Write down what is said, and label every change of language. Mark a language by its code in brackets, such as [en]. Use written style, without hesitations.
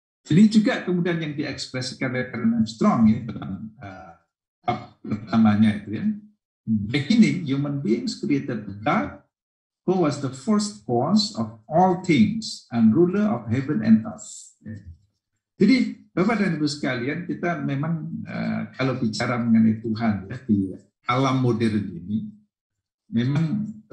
[id] Ini juga kemudian yang diekspresikan oleh Armstrong ya, dalam pertamanya itu ya. [en] Beginning, human beings created God, who was the first cause of all things and ruler of heaven and earth. [id] Ya. Jadi Bapak dan Ibu sekalian, kita memang kalau bicara mengenai Tuhan ya, di alam modern ini, memang